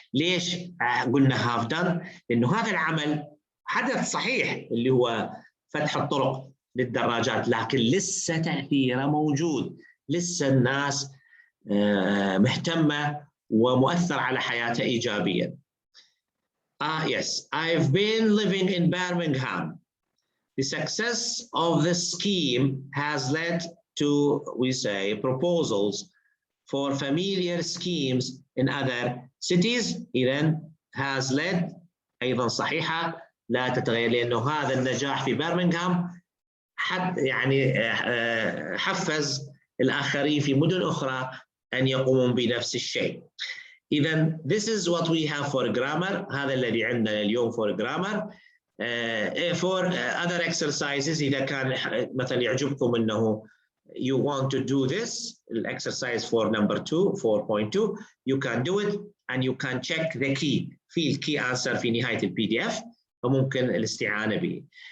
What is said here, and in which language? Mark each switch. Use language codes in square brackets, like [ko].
[ar] ليش قلنا [en] have done؟ [ar] لأنه هذا العمل حدث صحيح اللي هو فتح الطرق للدراجات، لكن لسه تأثيره موجود، لسه الناس مهتمة ومؤثر على حياتها إيجابيا. [en] Yes, I've been living in Birmingham. The success of the scheme has led to, we say, proposals for familiar schemes in other cities. [ar] إذن [en] has led [ar] أيضا صحيحة لا تتغير، لأنه هذا النجاح في برمنغهام يعني حفز الآخرين في مدن أخرى أن يقومون بنفس الشيء. إذن [en] this is what we have for grammar. [ar] هذا الذي عندنا اليوم [en] for grammar. For other exercises [ar] إذا كان مثلا يعجبكم أنه [en] you want to do this exercise for number 2 4.2 you can do it and you can check the key field key answer [ar] في نهاية [en] PDF [ar] فممكن الاستعانة به.